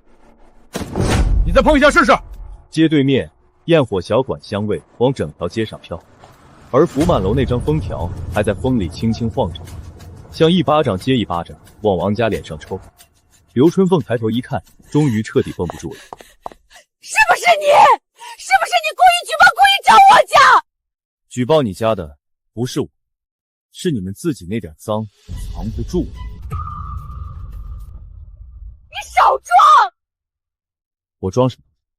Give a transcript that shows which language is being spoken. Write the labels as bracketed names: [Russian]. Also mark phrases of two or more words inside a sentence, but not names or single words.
[Chinese] 你再碰一下試試。街對面焰火小館香味往整條街上飄，而福滿樓那張封條還在風裡輕輕晃着，像一巴掌接一巴掌往王家臉上抽。劉春鳳抬頭一看，終於徹底繃不住了。是不是你？是不是你故意舉報、故意找我家？舉報你家的不是我，是你們自己那點髒藏不住。你少裝！我裝什麼？